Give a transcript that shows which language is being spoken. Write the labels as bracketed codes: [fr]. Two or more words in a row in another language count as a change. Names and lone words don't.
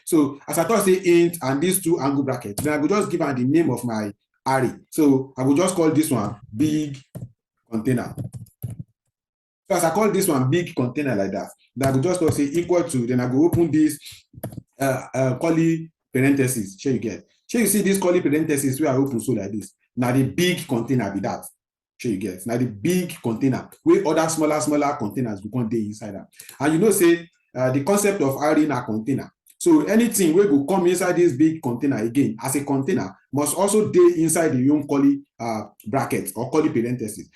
[pcm] So as I talk say int and these two angle brackets, then I go just give am the name of my array. So I go just call this one big container. So as I call this one big container like that, then I go just say equal to, then I go open this curly parentheses. Shey you get. Shey you see this curly parentheses wey I open so like this. Now the big container be that. Shey you get. Now the big container wey other smaller containers go come dey inside am. And you know say the concept of array na container. So anything wey go come inside this big container again as a container must also dey inside the own curly bracket or curly parentheses.